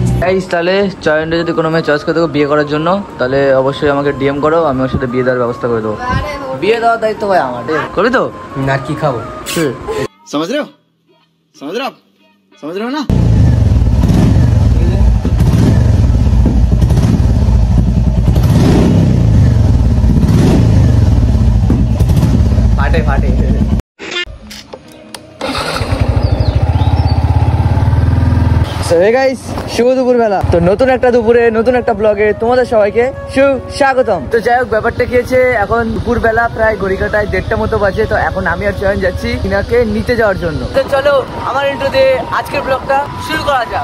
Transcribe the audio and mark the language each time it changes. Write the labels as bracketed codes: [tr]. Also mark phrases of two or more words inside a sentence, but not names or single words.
[bn] গাইস তাহলে চয়নটা যদি কোনো মেয়ে চয়েস করে দেবো বিয়ে করার জন্য, তাহলে অবশ্যই আমাকে ডিএম করো, আমি ওর সাথে বিয়ে দেওয়ার ব্যবস্থা করে দেবো। বিয়ে দেওয়ার দায়িত্ব ভাই আমার, করবি তো? না কি খাবো [hi] समझ रहे हो आप समझ रहे हो ना? फाटे फाटे [bn] শুভ দুপুর বেলা, তো নতুন একটা দুপুরে নতুন একটা ব্লগে তোমাদের সবাইকে সুস্বাগতম। তো যাই হোক, ব্যাপারটা কি হয়েছে, এখন দুপুর বেলা প্রায় ঘড়ি কাটায় 1:30 মতো বাজে। তো এখন আমি আর চয়ন যাচ্ছি কিনাকে নিতে যাওয়ার জন্য। তো চলো আমার ইন্ট্রো দিয়ে আজকের ব্লগটা শুরু করা যাক।